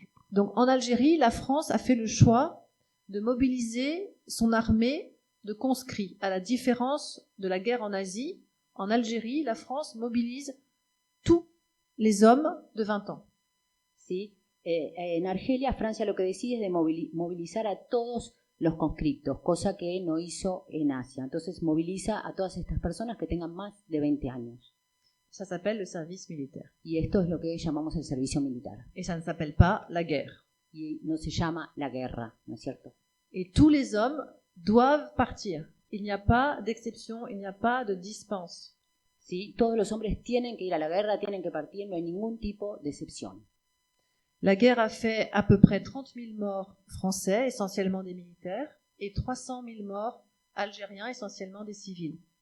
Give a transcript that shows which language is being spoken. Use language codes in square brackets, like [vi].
[fr] Donc en Algérie, la France a fait le choix de mobiliser son armée de conscrits. À la différence de la guerre en Asie, en Algérie, la France mobilise tous les hommes de 20 ans. [es] Sí. En Argelia, Francia lo que decide es de movilizar a todos los conscriptos, cosa que no hizo en Asia. Entonces moviliza a todas estas personas que tengan más de 20 años. [fr] Ça s'appelle le service militaire. [es] Y esto es lo que llamamos el servicio militar. [fr] Et ça ne s'appelle pas la guerre. [es] Y no se llama la guerra, ¿no es cierto? [fr] Et tous les hommes doivent partir. Il n'y a pas d'exception, il n'y a pas de dispense. [es] Sí, todos los hombres tienen que ir a la guerra, tienen que partir, no hay ningún tipo de excepción. [fr] La guerre a fait à peu près 30 000 morts français, essentiellement des militaires, et 300 000 morts algériens, essentiellement des civils.